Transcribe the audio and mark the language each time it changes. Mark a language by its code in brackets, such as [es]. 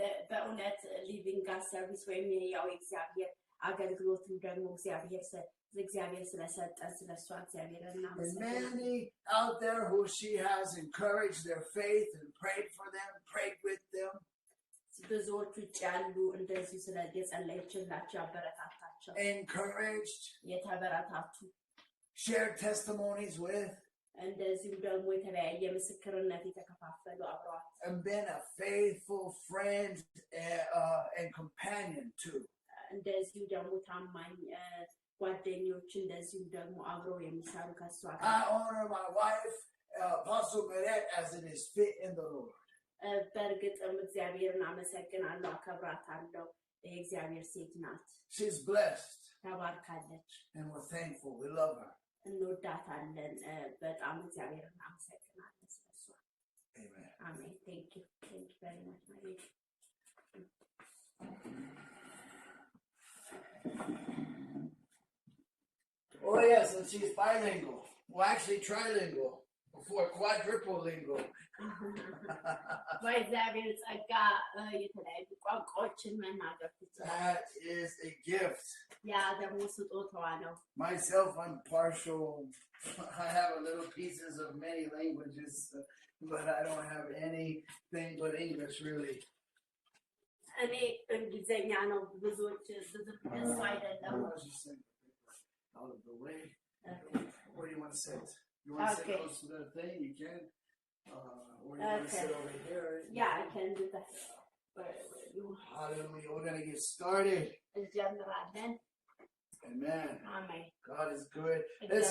[am] በእውነት ሊቪንግ ጋድ ሰርቪስ ወይም ያው እግዚአብሔር አገልግሎትን ደግሞ እግዚአብሔር ስለሰጠን ስለሷ እግዚአብሔርን እናመሰግናለን። [en] Many out there who she has encouraged their faith and prayed for them, prayed with them. [am] ብዙዎች ውጭ ያሉ እንደዚህ ስለ የጸለየችላቸው ያበረታታቸው [en] encouraged [am] የተበረታቱ [en] shared testimonies with, [am] እንደዚሁም ደግሞ የተለያየ ምስክርነት የተከፋፈሉ አብረዋት [en] and been a faithful friend and companion too. [am] እንደዚሁ ደግሞ ታማኝ ጓደኞች እንደዚሁ ደግሞ አብረው የሚሰሩ ከሷ ጋር [en] I honor my wife, Apostle Meret, as it is fit in the Lord. [am] በእርግጥም እግዚአብሔርን አመሰግናለሁ፣ አከብራታለሁ። የእግዚአብሔር ሴት ናት። [en] She's blessed. [am] ተባርካለች። [en] And we're thankful. We love her. [am] እንወዳታለን። በጣም እግዚአብሔርን አመሰግናለሁ ስለሷ። [en] Amen. [am] አሜን። [en] Thank you very much, my baby. Oh yes, and she's bilingual. Well, actually trilingual. Before quadruple lingual. [am] በእግዚአብሔር ጸጋ የተለያዩ ቋንቋዎችን መናገር ትችላለች። [en] That is a gift. [am] ያ ደግሞ ስጦታዋ ነው። [en] Myself, I'm partial. I have a little pieces of many languages, but I don't have anything but English really. [am] እኔ እንግሊዘኛ ነው ብዙዎች ብዙ አይደለም። [en] Out of the way. Where do you want to sit? You want to sit close to the thing? You can. Or you want to sit over here? Yeah, I can do that. Hallelujah. We're going to get started. [am] እንጀምራለን። [en] Amen. [am] አሜን። [en] God is good. Let's